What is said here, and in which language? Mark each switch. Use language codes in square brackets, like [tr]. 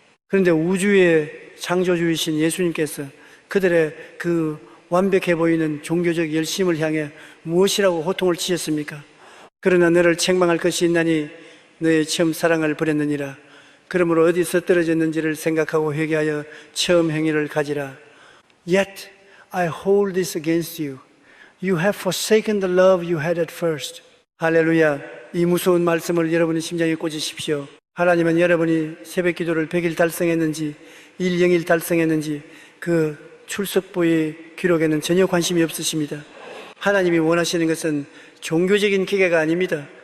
[ko] 그런데 우주의 창조주이신 예수님께서 그들의 그 완벽해 보이는 종교적 열심을 향해 무엇이라고 호통을 치셨습니까? 그러나 너를 책망할 것이 있나니 너의 처음 사랑을 버렸느니라. 그러므로 어디서 떨어졌는지를 생각하고 회개하여 처음 행위를 가지라. [en] Yet I hold this against you. You have forsaken the love you had at first. [ko] 할렐루야. 이 무서운 말씀을 여러분의 심장에 꽂으십시오. 하나님은 여러분이 새벽 기도를 100일 달성했는지 1영일 달성했는지 그 출석부의 기록에는 전혀 관심이 없으십니다. 하나님이 원하시는 것은 종교적인 기계가 아닙니다.